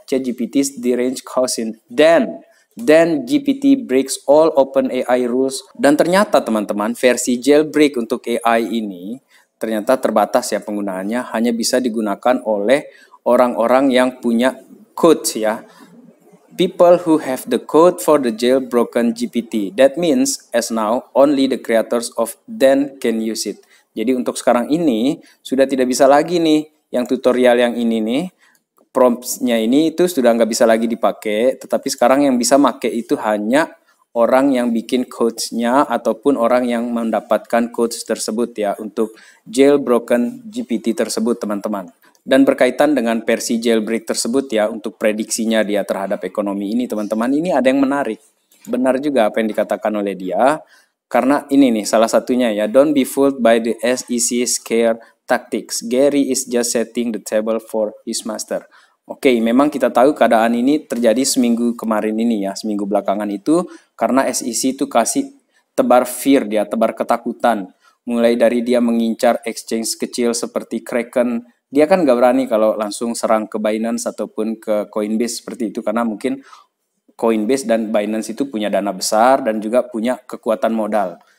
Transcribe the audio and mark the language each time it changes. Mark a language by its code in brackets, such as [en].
[en] ChatGPT's derange cousin Dan GPT breaks all OpenAI rules. [id] Dan ternyata teman-teman versi jailbreak untuk AI ini ternyata terbatas ya penggunaannya. Hanya bisa digunakan oleh orang-orang yang punya code ya. [en] People who have the code for the jailbroken GPT. That means as now only the creators of Dan can use it. [id] Jadi untuk sekarang ini sudah tidak bisa lagi nih yang tutorial yang ini nih prompts-nya ini itu sudah nggak bisa lagi dipakai, tetapi sekarang yang bisa pakai itu hanya orang yang bikin codes-nya ataupun orang yang mendapatkan codes tersebut ya untuk jailbroken GPT tersebut teman-teman. Dan berkaitan dengan versi jailbreak tersebut ya untuk prediksinya dia terhadap ekonomi ini teman-teman, ini ada yang menarik. Benar juga apa yang dikatakan oleh dia, karena ini nih salah satunya ya, [en] don't be fooled by the SEC scare tactics. Gary is just setting the table for his master. [id] Oke, memang kita tahu keadaan ini terjadi seminggu kemarin ini ya, seminggu belakangan itu, karena SEC itu kasih tebar fear dia, tebar ketakutan. Mulai dari dia mengincar exchange kecil seperti Kraken, dia kan gak berani kalau langsung serang ke Binance ataupun ke Coinbase seperti itu, karena mungkin Coinbase dan Binance itu punya dana besar dan juga punya kekuatan modal.